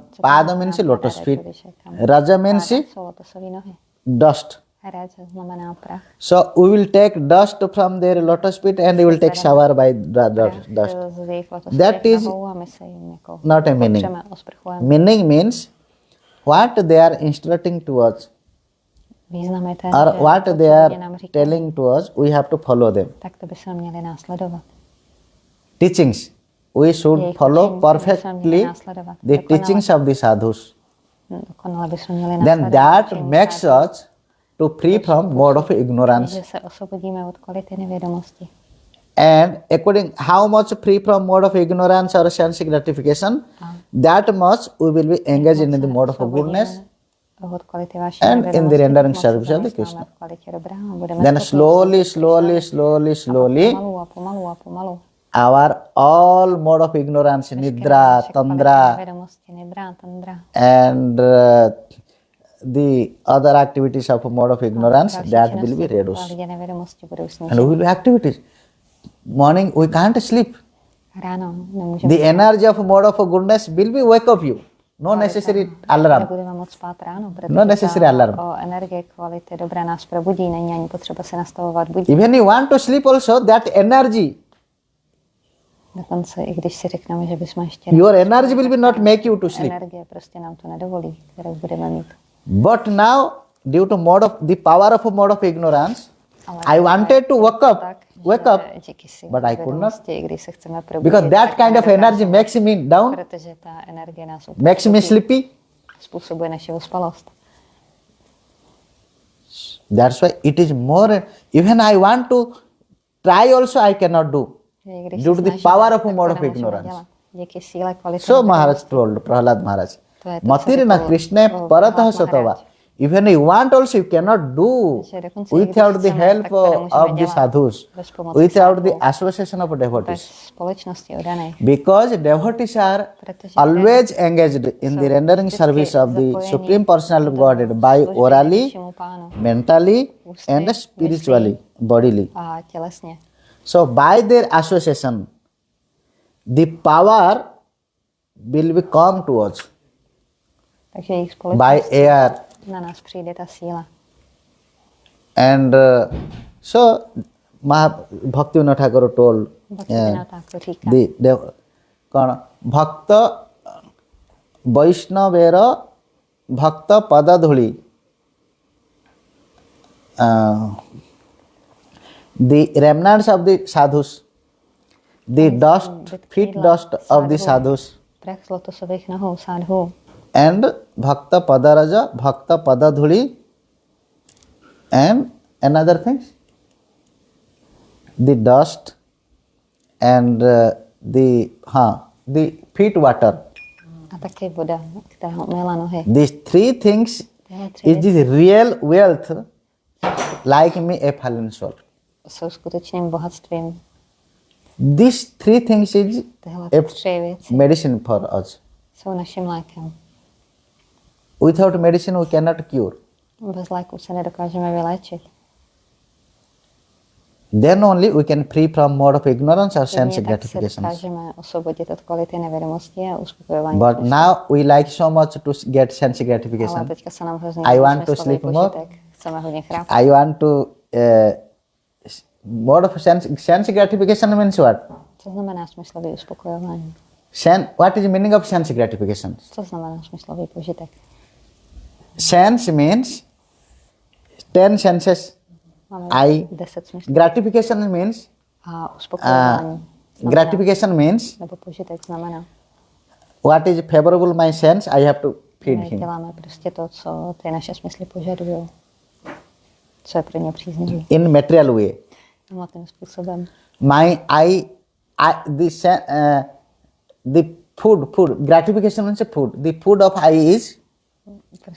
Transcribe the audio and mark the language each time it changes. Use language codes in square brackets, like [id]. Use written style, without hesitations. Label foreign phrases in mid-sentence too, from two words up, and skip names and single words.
[en] Pada means lotus feet. Raja means dust. So we will take dust from their lotus feet and we will take shower by dust. That is not a meaning. Meaning means what they are instructing to us. [cs] Význam je ten, [en] or [cs] že [en] what [cs] to, co [en] they [cs] oni [en] are [cs] nám říkají, [en] telling to us, we have to follow them. [cs] tak to bychom měli následovat. [en] Teachings, we should [cs] Jejich [en] follow [cs] učení bychom měli [en] perfectly [cs] následovat. [en] the teachings of the sadhus. [cs] Dokonale bychom měli [en] Then [cs] následovat [en] that [cs] učení [en] makes [cs] sádhů, [en] us to free from mode of ignorance. [cs] že se osvobodíme od kvality nevědomosti. [en] And according how much free from mode of ignorance or sense gratification, that much we will be engaged in the mode of goodness. [cs] Od kvality vaší [en] And in the [cs] nevědomosti, [en] rendering [cs] moc [en] service of the [cs] zaměstnáme [en] Krishna. [cs] v kvalitě dobrá a budeme [en] Then [cs] schopni [en] slowly, [cs] se [en] slowly, slowly, slowly, [cs] pomalu a pomalu a pomalu. [en] our all mode of ignorance, nidra, [cs] Naše kvality tandra, nevědomosti, nidra, tandra, [en] and the other activities of mode of ignorance, [cs] další [en] that will [cs] činnosti [en] be [cs] v [en] reduced. [cs] kvalitě nevědomosti budou [en] And [cs] sníženy. [en] we will be activities. Morning, we can't sleep. [cs] Ráno nemůžeme [en] The energy of mode of goodness will be wake up you. No necessary alarm. [cs] nebudeme moc spát ráno, protože [en] No necessary alarm. [cs] o energie kvality dobré nás probudí, není ani potřeba se nastavovat budí. [en] Even you want to sleep also, that energy, [cs] Dokonce i když si řekneme, že bychom ještě [en] your energy will be not make you to sleep. [cs] energie prostě nám to nedovolí, kterou budeme mít. [en] But now, due to mode of the power of mode of ignorance, [cs] Ale [en] I wanted to wake up, [cs] tak, [en] wake up, [cs] že díky síle [en] but I could not, [cs] vědomosti, i když se chceme probudit, [en] because that [cs] tak [en] kind of [cs] nedokážeme, [en] energy makes me down, [cs] protože ta energie nás [en] makes me sleepy. [cs] způsobuje naši ospalost. [en] That's why it is more. Even I want to try, also I cannot do, [cs] Že i když [en] due [cs] se [en] to the [cs] snažíme, [en] power [cs] tak [en] of [cs] to [en] mode of [cs] nemůžeme [en] ignorance. [cs] dělat. Díky síle kvality [en] So [cs] nevědomosti. [en] Maharaj told, Prahlad Maharaj, [cs] To je to, co [sa] Matirna [cs] říkal [sa] Krishna [cs] Prahlad [sa] परतः स्वतो. [cs] Maharaj. [en] Even you want also, you cannot do [cs] Že dokonce i když [en] without the [cs] chceme, [en] help [cs] tak to nemůžeme [en] of the [cs] dělat [en] sadhus, [cs] bez pomoci [en] without the [cs] sadhů, [en] association of [cs] bez [en] devotees. [cs] společnosti oddaných. [en] Because devotees are [cs] Protože [en] always engaged in the rendering service of the Supreme Personality of Godhead by orally, [cs] nejvyššímu pánu [en] mentally, and spiritually, bodily. [cs] a tělesně. [en] So by their association, the power will be come to us [cs] Takže jejich [en] by [cs] společnost [en] air. [cs] na nás přijde ta síla. [en] And so Bhakti Thakur told [cs] Bhaktivinoda Thakur říká, [bn] the ভক্ত বৈষ্ণবের ভক্ত পদধূলি. [en] The remnants of the sadhus, the dust, feet dust of the sadhus, [cs] prach z lotosových nohou sádhů [en] and [bn] ভক্ত পদরজ, ভক্ত পদধূলি, [en] and another things, the dust and the feet water. [cs] a taky voda, která umyla nohy. [en] These three things [cs] Tyhle tři [en] is the real wealth, like me a fallen soul. [cs] jsou skutečným bohatstvím. [en] These three things is [cs] Tyhle a tři věci [en] medicine for us. [cs] jsou naším lékem. [en] Without medicine we cannot cure. [cs] Bez léku se nedokážeme vyléčit. [en] Then only we can free from mode of ignorance or sense [cs] Jedině tak se [en] gratifications. [cs] dokážeme osvobodit od kvality nevědomosti a uspokojování. [en] But now we like so much to get sense [cs] Ale [en] gratification. [cs] teďka se nám hrozně [en] I want to [cs] smyslový [en] sleep more. [cs] požitek. Chceme hodně chrápat. [en] I want to mode of sense gratification means what? [cs] Co znamená smyslový uspokojování? [en] What is the meaning of sense gratification? [cs] Co znamená smyslový požitek? [en] Sense means 10 senses. [cs] Máme 10 smyslů. [en] Gratification means [cs] A uspokojování [en] gratification means [cs] nebo požitek znamená, [en] what is favorable my sense, I have to feed my him. [cs] děláme prostě to, co ty naše smysly požadují. Co je pro ně příznivý. [en] In material way. [cs] Tím způsobem. [en] The food, gratification means food. The food of eye is, [cs] Prostě